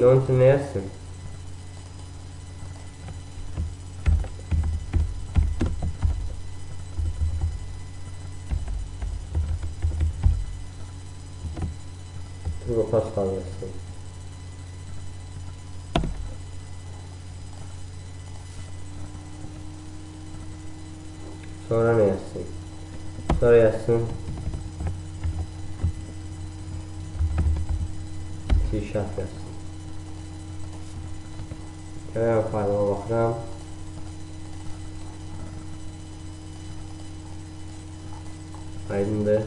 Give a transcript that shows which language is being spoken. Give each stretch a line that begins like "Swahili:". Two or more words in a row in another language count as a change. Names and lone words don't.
Turkish: Onun için ne yazsın? Turbo Pascal yazsın. Sonra ne yazsın? Sonra yazsın C# yazsın.
Azerbaijani: Gəlirəm faylıma baxıram. Aydındır.